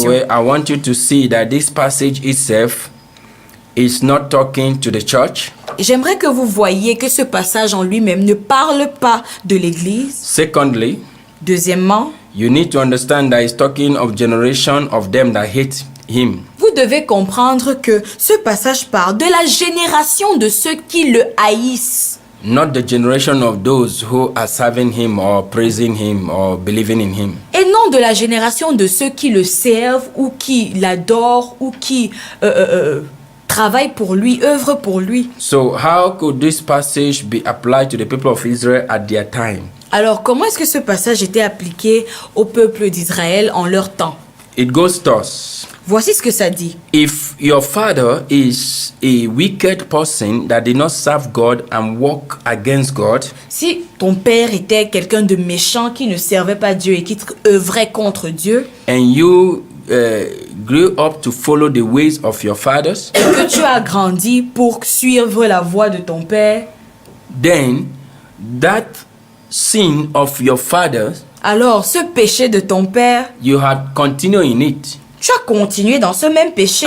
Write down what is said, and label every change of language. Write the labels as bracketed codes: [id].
[en] Anyway, I want you to see that this passage itself is not talking to the church. [fr] J'aimerais que vous voyiez que ce passage en lui-même ne parle pas de l'Église. [en] Secondly, [fr] Deuxièmement, [en] you need to understand that it's talking of generation of them that hate him. [fr] vous devez comprendre que ce passage parle de la génération de ceux qui le haïssent. [en] Not the generation of those who are serving him or praising him or believing in him. [fr] Et non de la génération de ceux qui le servent ou qui l'adorent ou qui travaillent pour lui, œuvrent pour lui. [en] So how could this passage be applied to the people of Israel at their time? [fr] Alors, comment est-ce que ce passage était appliqué au peuple d'Israël en leur temps? [en] It goes thus. [fr] Voici ce que ça dit. [en] If your father is a wicked person that did not serve God and walk against God, [fr] Si ton père était quelqu'un de méchant qui ne servait pas Dieu et qui œuvrait contre Dieu, [en] and you grew up to follow the ways of your fathers, [fr] et que tu as grandi pour suivre la voie de ton père, [en] then that sin of your fathers, [fr] alors ce péché de ton père, [en] you had continued in it. [fr] tu as continué dans ce même péché.